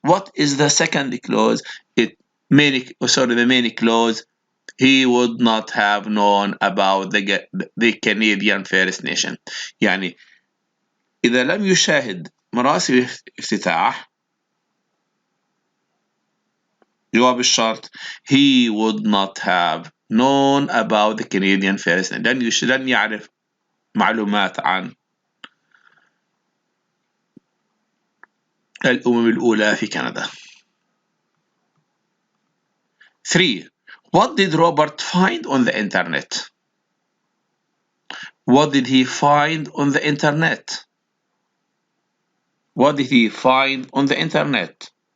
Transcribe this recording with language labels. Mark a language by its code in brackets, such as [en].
[en] What is the second clause? The main clause, he would not have known about the Canadian First Nation. [ar] يعني إذا لم يشاهد مراسم الافتتاح، جواب الشرط [en] he would not have known about the Canadian First Nation. [ar] لن يعرف معلومات عن الأمم الأولى في كندا. [en] 3. What did Robert find on the internet? What did he find on the internet? What did he find on the internet?